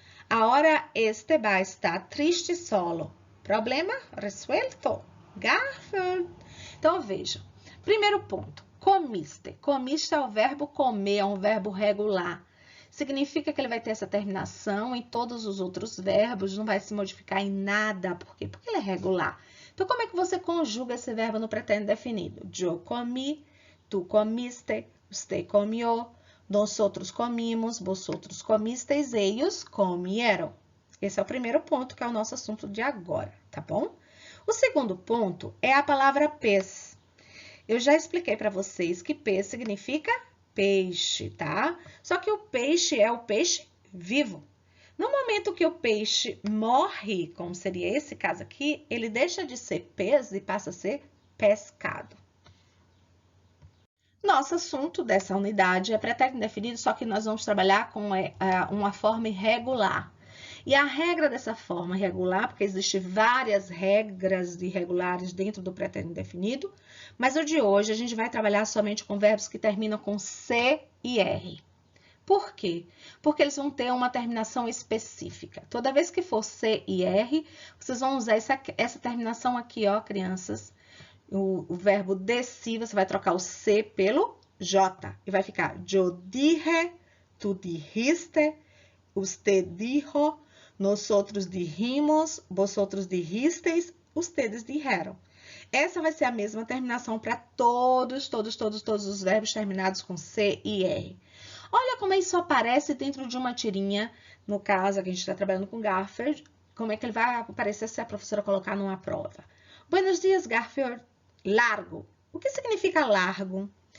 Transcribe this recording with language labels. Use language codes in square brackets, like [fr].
[es] Ahora este va a estar triste solo. Problema resuelto. Garfield. [pt] Então, veja. Primeiro ponto. [es] Comiste. [pt] Comiste é o verbo comer, é um verbo regular. Significa que ele vai ter essa terminação em todos os outros verbos, não vai se modificar em nada. Por quê? Porque ele é regular. Então, como é que você conjuga esse verbo no pretérito definido? Eu comi, [es] tu comiste, usted comió, nosotros comimos, vosotros comisteis, ellos comieron. [pt] Esse é o primeiro ponto, que é o nosso assunto de agora, tá bom? O segundo ponto é a palavra pez. Eu já expliquei para vocês que pez significa peixe, tá? Só que o peixe é o peixe vivo. No momento que o peixe morre, como seria esse caso aqui, ele deixa de ser pez e passa a ser pescado. Nosso assunto dessa unidade é pretérito indefinido, só que nós vamos trabalhar com uma forma irregular. E a regra dessa forma irregular, porque existem várias regras irregulares dentro do pretérito indefinido, mas o de hoje a gente vai trabalhar somente com verbos que terminam com C e R. Por quê? Porque eles vão ter uma terminação específica. Toda vez que for C e R, vocês vão usar essa terminação aqui, ó, crianças. O verbo decir, você vai trocar o C pelo J. E vai ficar [es] yo dije, tu dijiste, usted dijo, nosotros dijimos, vosotros dijisteis, ustedes dijeron. [pt] Essa vai ser a mesma terminação para todos os verbos terminados com C e R. Olha como isso aparece dentro de uma tirinha, no caso, que a gente está trabalhando com Garfield, como é que ele vai aparecer se a professora colocar numa prova. [es] Buenos dias, [pt] Garfield. Largo. O que significa largo?